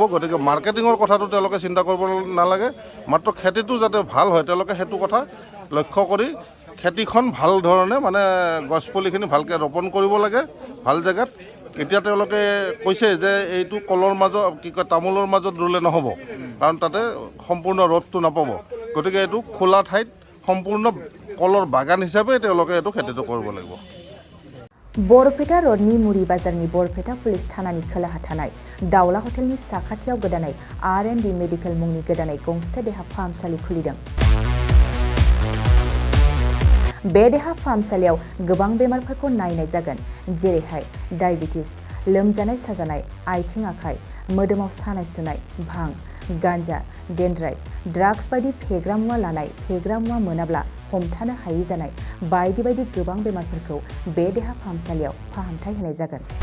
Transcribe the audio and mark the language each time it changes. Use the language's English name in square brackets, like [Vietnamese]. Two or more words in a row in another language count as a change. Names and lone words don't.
[Assamese] গতিকে মাৰ্কেটিঙৰ কথাটো তেওঁলোকে চিন্তা কৰিব নালাগে, মাত্ৰ খেতিটো যাতে ভাল হয় তেওঁলোকে সেইটো কথা লক্ষ্য কৰি খেতিখন ভাল ধৰণে মানে গছপুলিখিনি ভালকৈ ৰোপণ কৰিব লাগে ভাল জেগাত। এতিয়া তেওঁলোকে কৈছে যে এইটো কলৰ মাজত তামোলৰ মাজত ৰুলে নহ'ব, কাৰণ তাতে সম্পূৰ্ণ ৰ'দটো নাপাব। গতিকে এইটো খোলা ঠাইত সম্পূৰ্ণ কলৰ বাগান হিচাপে তেওঁলোকে এইটো খেতিটো কৰিব লাগিব। [Bodo] बरपेटा रडनि मुरि बाजारनि बरपेटा पुलिस थानानि खोलाहा थानाय दाउला हटेलनि साखाथियाव गोदानै R&D मेडिकेल मुंनि गोदानै गंसे देहा फाहामसालि खुलिदों। बे देहा फाहामसालियाव गोबां बेमारफोरखौ नायनाय जागोन, जेरैहाय डायबिटिस, लोमजानाय साजानाय, आथिं आखाइ, मोदोमाव सानाय सुनाय, भां, गान्जा, [English] Dendrite, drugs [Bodo] बायदि फेग्रा मुवा लानाय, फेग्रा मुवा मोनाब्ला हमथानो हायै जानाय बायदि बायदि गोबां बेमारफोरखौ बे देहा फाहामसालियाव फाहामथाय होनाय जागोन।